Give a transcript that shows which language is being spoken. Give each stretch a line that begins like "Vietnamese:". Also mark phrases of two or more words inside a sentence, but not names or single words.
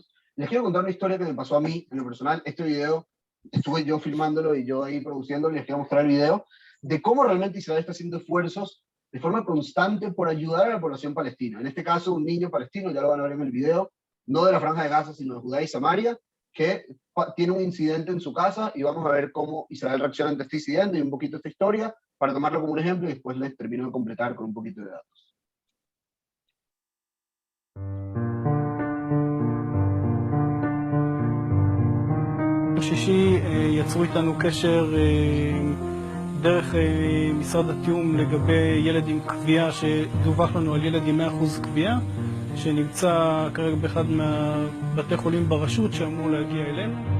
Spanish: Les quiero contar una historia que me pasó a mí, en lo personal. Este video estuve yo filmándolo y yo ahí produciéndolo, y les quiero mostrar el video de cómo realmente Israel está haciendo esfuerzos de forma constante por ayudar a la población palestina. En este caso, un niño palestino, ya lo van a ver en el video, no de la Franja de Gaza, sino de Judea y Samaria, que tiene un incidente en su casa, y vamos a ver cómo Israel reacciona ante este incidente y un poquito esta historia, para tomarlo como un ejemplo, y después les termino de completar con un poquito de datos.
Hebrew: בשישי יצרו איתנו קשר דרך משרד התיאום לגבי ילד עם קביעה, שדווח לנו על ילד עם 100% קביעה, שנמצא כרגע באחד מהבתי חולים ברשות שאמור להגיע אלינו.